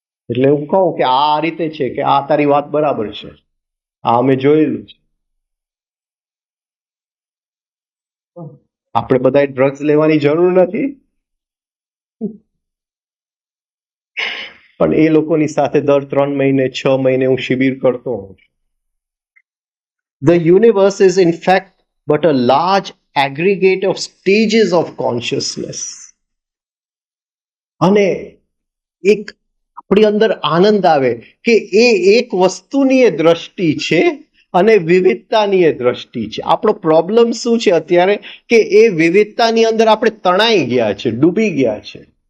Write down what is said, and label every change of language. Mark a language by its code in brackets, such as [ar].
[gu] એટલે હું કહું કે આ રીતે છે કે આ તારી વાત બરાબર છે, આ અમે જોયેલું છે. આપણે બધા ડ્રગ્સ લેવાની જરૂર નથી, પણ એ લોકોની સાથે દર 3 મહિને 6 મહિને હું શિબિર કરતો હોઉં છું. [en] The universe is in fact but a large aggregate of stages of consciousness. [gu] અને એક આપણી અંદર આનંદ આવે કે એ એક વસ્તુની એ દ્રષ્ટિ છે અને વિવિધતાની એ દ્રષ્ટિ છે. આપણો પ્રોબ્લેમ શું છે અત્યારે કે એ વિવિધતાની અંદર આપણે તણાઈ ગયા છે, ડૂબી ગયા છે.